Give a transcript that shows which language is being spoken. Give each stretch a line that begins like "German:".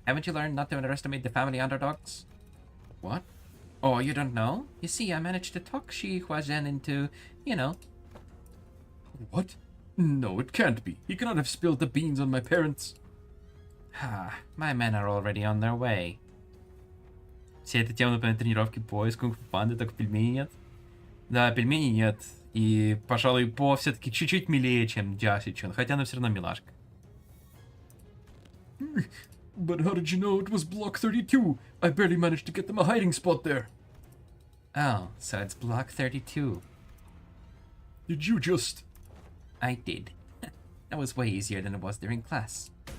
English: Haven't you learned not to underestimate the family underdogs? What? Oh, you don't know? You see, I managed to talk Shi Huazhen into, you know. What? No, it can't be. He cannot have spilled the beans on my parents. My men are already on their way.
Russian: Вся эта тема, например, тренировки по кунг-фу панды, только пельменей нет. Да, пельменей нет. И, пожалуй, по все-таки чуть-чуть милее, чем Джаси Чун, хотя она все равно милашка.
English: But how did you know it was Block 32? I barely managed to get them a hiding spot there. Oh, so it's Block 32. Did you just... I did. That was way easier than it was during class.